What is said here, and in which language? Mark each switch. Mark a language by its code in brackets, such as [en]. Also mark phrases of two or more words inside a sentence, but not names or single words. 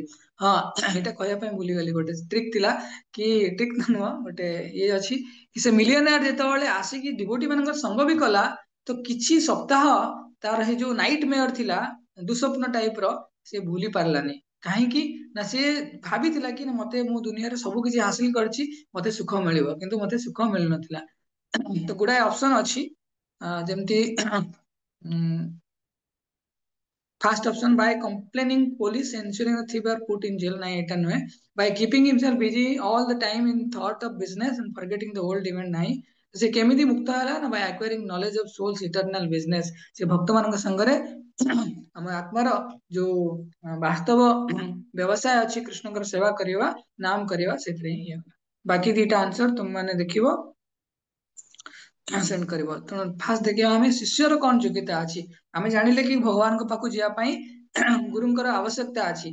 [or] ହଁ, ଏଇଟା କହିବା ପାଇଁ ଭୁଲିଗଲି, ଗୋଟେ ଟ୍ରିକ୍ ଥିଲା, କି ଟ୍ରିକ୍ ନୁହଁ, ଗୋଟେ ଇଏ ଅଛି, କି ସେ ମିଲିୟନିୟର ଯେତେବେଳେ ଆସିକି ଡିଭୋଟି ମାନଙ୍କର ସଙ୍ଗ ବି କଲା, ତ କିଛି ସପ୍ତାହ ତାର ସେ ଯୋଉ ନାଇଟ୍ ମେୟର ଥିଲା, ଦୁଃସ୍ୱପ୍ନ ଟାଇପ ର, ସେ ଭୁଲି ପାରିଲାନି। କାହିଁକି ନା ସେ ଭାବିଥିଲା କି ମତେ, ମୁଁ ଦୁନିଆରେ ସବୁ କିଛି ହାସିଲ କରିଛି, ମତେ ସୁଖ ମିଳିବ, କିନ୍ତୁ ମତେ ସୁଖ ମିଳୁନଥିଲା। ତ ଗୁଡାଏ ଅପସନ ଅଛି, ଯେମିତି [en] First option, by complaining police, ensuring the thief are put in jail. [or] ନାଇଁ, ଏଟା ନୁହେଁ। [en] By keeping himself busy all the time in thought of business and forgetting the old event. [or] ନାହିଁ, ସେ କେମିତି ମୁକ୍ତ ହେଲା ନା, [en] by acquiring knowledge of soul's eternal business. [or] ସେ ଭକ୍ତ ମାନଙ୍କ ସାଙ୍ଗରେ ଆମ ଆତ୍ମାର ଯୋଉ ବାସ୍ତବ ବ୍ୟବସାୟ ଅଛି, କୃଷ୍ଣଙ୍କର ସେବା କରିବା, ନାମ କରିବା, ସେଥିରେ ହିଁ ହେଲା। ବାକି ଦିଟା ଆନ୍ସର ତୁମ ମାନେ ଦେଖିବ, ସେଣ୍ଡ କରିବ। ତେଣୁ ଫାଷ୍ଟ ଦେଖିବା ଆମେ ଶିଷ୍ୟର କଣ ଯୋଗ୍ୟତା ଅଛି। ଆମେ ଜାଣିଲେ କି ଭଗବାନଙ୍କ ପାଖକୁ ଯିବା ପାଇଁ ଗୁରୁଙ୍କର ଆବଶ୍ୟକତା ଅଛି।